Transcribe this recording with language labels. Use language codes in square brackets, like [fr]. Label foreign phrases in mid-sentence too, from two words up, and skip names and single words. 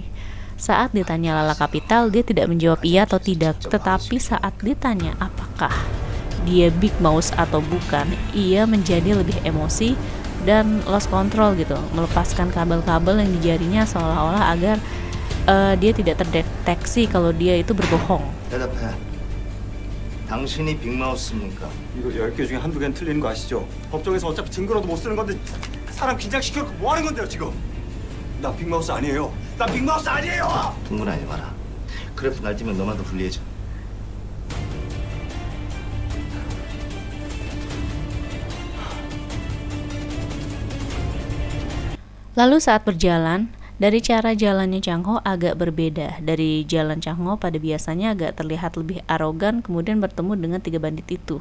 [id] Saat ditanya lala kapital, dia tidak menjawab iya atau tidak, tetapi saat ditanya apakah dia Big Mouse atau bukan, ia menjadi lebih emosi dan [en] lost control [id] gitu, melepaskan kabel-kabel yang di jarinya seolah-olah agar dia tidak terdeteksi kalau dia itu berbohong. [ko] 대답해. 당신이 빅마우스입니까? 이거 10개 중에 한두 개는 틀리는 거 아시죠? 법정에서 어차피 증거라도 못 쓰는 건데 사람 긴장시켜놓고 뭐 하는 건데요 지금? 나 빅마우스 아니에요. 나 빅마우스 아니에요. 동물하지 마라. 그래프 날뛰면 너만 더 불리해져. [id] Lalu saat berjalan, dari cara jalannya Chang-ho agak berbeda. Dari jalan Chang-ho pada biasanya agak terlihat lebih arogan, kemudian bertemu dengan 3 bandit itu.